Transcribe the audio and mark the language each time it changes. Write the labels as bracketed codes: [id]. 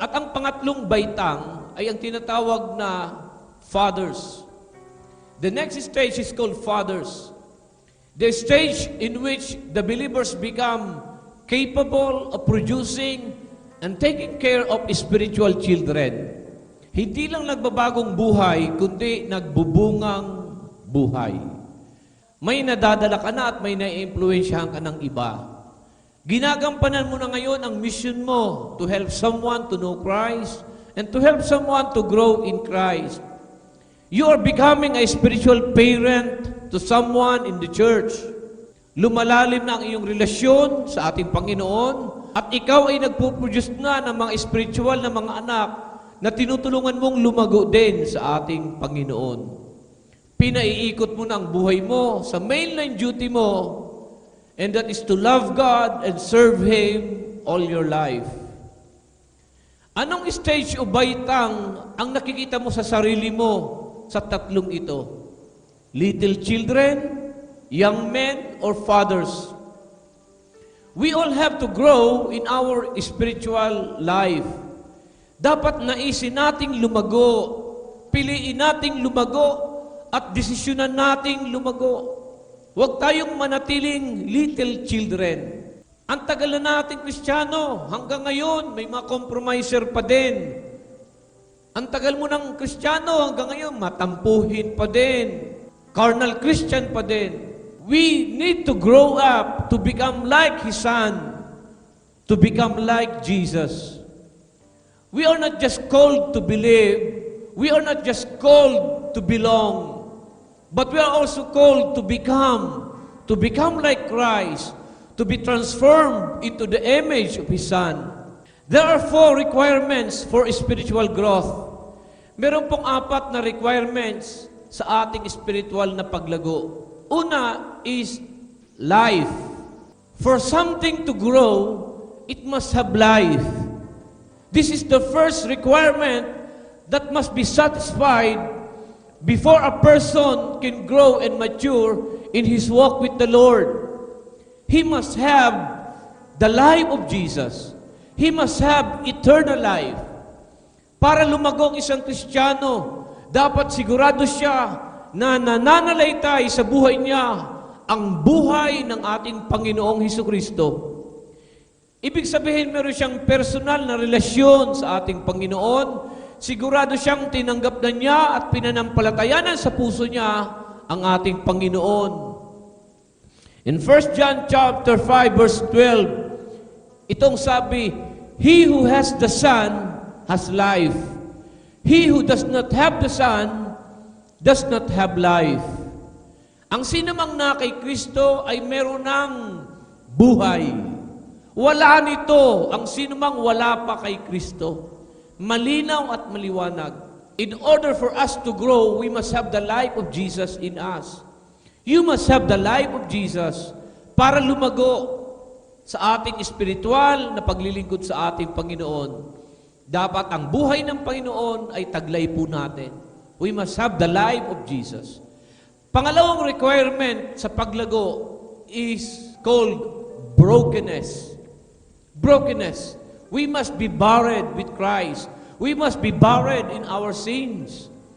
[tl] At ang pangatlong baitang ay ang tinatawag na fathers. [en] The next stage is called fathers. The stage in which the believers become capable of producing and taking care of spiritual children. [tl] Hindi lang nagbabagong buhay, kundi nagbubungang buhay. May nadadala ka na at may naiimpluwensyahan ka ng iba. Ginagampanan mo na ngayon ang mission mo [en] to help someone to know Christ and to help someone to grow in Christ. You are becoming a spiritual parent to someone in the church. [tl] Lumalalim na ang iyong relasyon sa ating Panginoon at ikaw ay nagpo-produce na ng mga spiritual na mga anak na tinutulungan mong lumago din sa ating Panginoon. Pinaiikot mo na ang buhay mo sa mainline duty mo, [en] and that is to love God and serve Him all your life. [tl] Anong stage o baitang ang nakikita mo sa sarili mo sa tatlong ito? [en] Little children, young men, or fathers? We all have to grow in our spiritual life. [tl] Dapat naisin nating lumago, piliin nating lumago, at desisyonan nating lumago. Huwag tayong manatiling little children. Ang tagal na nating Kristiyano, hanggang ngayon, may mga compromiser pa din. Ang tagal mo ng Kristiyano, hanggang ngayon, matampuhin pa din. Carnal Christian pa din. [en] We need to grow up to become like His Son, to become like Jesus. We are not just called to believe, we are not just called to belong, but we are also called to become like Christ, to be transformed into the image of His Son. There are 4 requirements for spiritual growth. [tl] Meron pong 4 na requirements sa ating spiritual na paglago. [en] Una is life. For something to grow, it must have life. This is the first requirement that must be satisfied before a person can grow and mature in his walk with the Lord. He must have the life of Jesus. He must have eternal life. [tl] Para lumagong isang Kristiyano, dapat sigurado siya na nananalaytay sa buhay niya ang buhay ng ating Panginoong Hesukristo. Ibig sabihin, meron siyang personal na relasyon sa ating Panginoon. Sigurado siyang tinanggap na niya at pinanampalatayanan sa puso niya ang ating Panginoon. [en] In 1 John chapter 5 verse 12, [tl] itong sabi, [en] He who has the Son has life. He who does not have the Son does not have life. [tl] Ang sinamang na kay Kristo ay meron ng buhay. Wala nito ang sinumang wala pa kay Kristo. Malinaw at maliwanag. [en] In order for us to grow, we must have the life of Jesus in us. You must have the life of Jesus [tl] para lumago sa ating espiritual na paglilingkod sa ating Panginoon. Dapat ang buhay ng Panginoon ay taglay po natin. [en] We must have the life of Jesus. [tl] Pangalawang requirement sa paglago [en] is called brokenness. Brokenness. We must be buried with Christ. We must be buried in our sins.